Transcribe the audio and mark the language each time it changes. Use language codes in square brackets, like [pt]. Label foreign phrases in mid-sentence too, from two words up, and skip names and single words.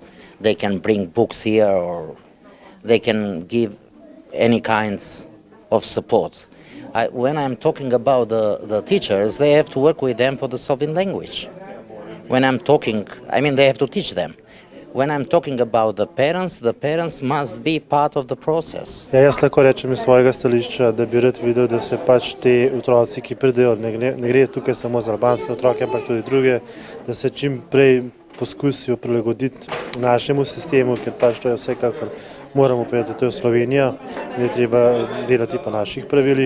[en] They can bring books here or they can give any kind of support. When I'm talking about the teachers, they have to work with them for the Slovene language. When I'm talking, I mean, they have to teach them. When I'm talking about the parents must be part of the process. [sl] Jaz lahko rečem iz svojega stališča, da bi rad videl, da se pač te otroci, ki pridejo, ne gre tukaj samo za albanske otroke, ampak tudi druge, da se čim prej poskusijo prilagoditi našemu sistemu, ker pač to je vsekakor moramo povedati, to je Slovenija, ne treba delati po naših pravilih.